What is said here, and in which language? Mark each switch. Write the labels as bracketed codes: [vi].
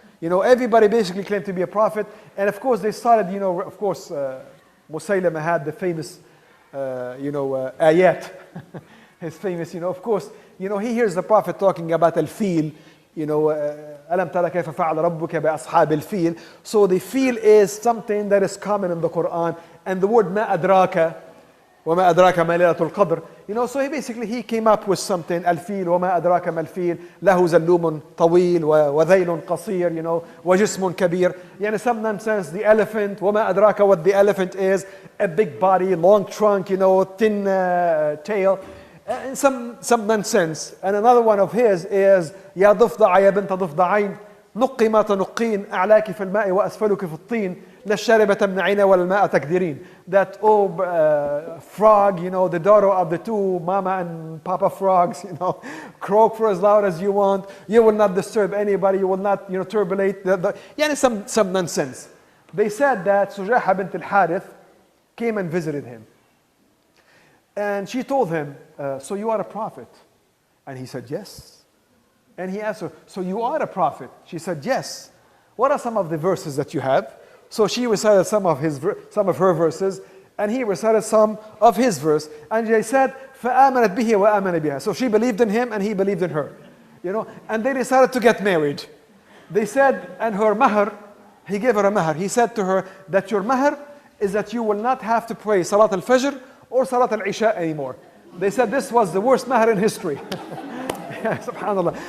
[en] You know, everybody basically claimed to be a prophet. And of course, they started, you know, of course, Musaylima had the famous, ayat. His famous, you know, of course, you know, he hears the Prophet talking about al-fil, you know, [ar] أَلَمْ تَرَ كَيْفَ فَعَلَ رَبُّكَ بِأَصْحَابِ الْفِيلِ. [en] So the fil is something that is common in the Quran. And the word [ar] مَا أَدْرَاكَ وَمَا أَدْرَاكَ مَا لَيْلَةُ الْقَدْرِ. [en] You know, so he came up with something, [ar] الفيل وما أدراك ما الفيل له زلوم طويل وذيل قصير, [en] you know, [ar] وجسم كبير. يعني [en] some nonsense, the elephant, [ar] وما أدراك [en] what the elephant is, a big body, long trunk, you know, thin tail, and some nonsense. And another one of his is [ar] يا ضفدع يا بنت ضفدعين نقي ما تنقين أعلاك في الماء وأسفلك في الطين لا الشاربة تمنعين ولا الماء تكدرين. [en] That frog, you know, the daughter of the two mama and papa frogs, you know, croak for as loud as you want. You will not disturb anybody. You will not, you know, turbulate. Yeah, some nonsense. They said that Sujaha bint al-Harith came and visited him. And she told him, so you are a prophet? And he said, yes. And he asked her, so you are a prophet? She said, yes. What are some of the verses that you have? So she recited some of her verses, and he recited some of his verse. And they said, [ar] فَآمَنَتْ بِهِ وَآمَنَ بِهَا. [en] So she believed in him, and he believed in her. You know, and they decided to get married. They said, and her mahr, he gave her a mahr. He said to her that your mahr is that you will not have to pray Salat al-Fajr or Salat al-Isha anymore. They said this was the worst mahr in history. Subhanallah.